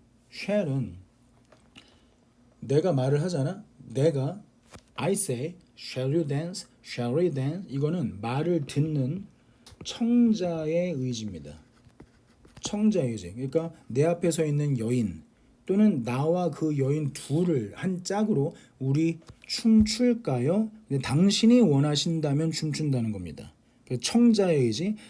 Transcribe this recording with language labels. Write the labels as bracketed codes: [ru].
[ko] shall은 내가 말을 하잖아. 내가 [en] I say, shall you dance, shall we dance? [ko] 이거는 말을 듣는 청자의 의지입니다. 청자의 의지. 그러니까 내 앞에 서 있는 여인 또는 나와 그 여인 둘을 한 짝으로 우리 춤출까요? 당신이 원하신다면 춤춘다는 겁니다. 청자의 의지.